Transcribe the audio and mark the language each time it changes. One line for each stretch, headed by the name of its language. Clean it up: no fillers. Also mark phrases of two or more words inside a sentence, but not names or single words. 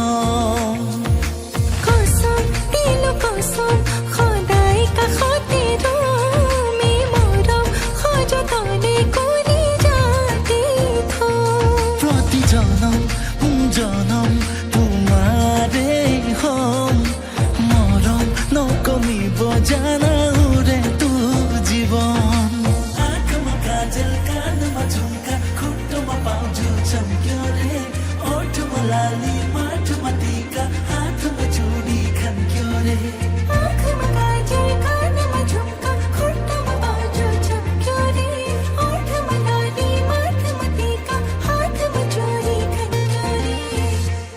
Assamese: কসম দিলো কসম সদায় কাষতে ৰম এই মৰম সযতনে কৰি ৰাতি থম প্ৰতি জনম তোমাৰে হম মৰম নকমিব জানা উৰে তো জীৱন
Nepali: आँखमा काजल कानमा झुम्का खुट्टोमा पाउँछु चम्क्यो रे ओठमा लाली माटोमा टीका हातमा चुडी खन्क्यो रे आँखमा काजल कानमा झुम्का खुट्टामा बाजु चम्क्यो रे ओठमा लाली माथमा टीका हातमा चोरी खन्क्यो रे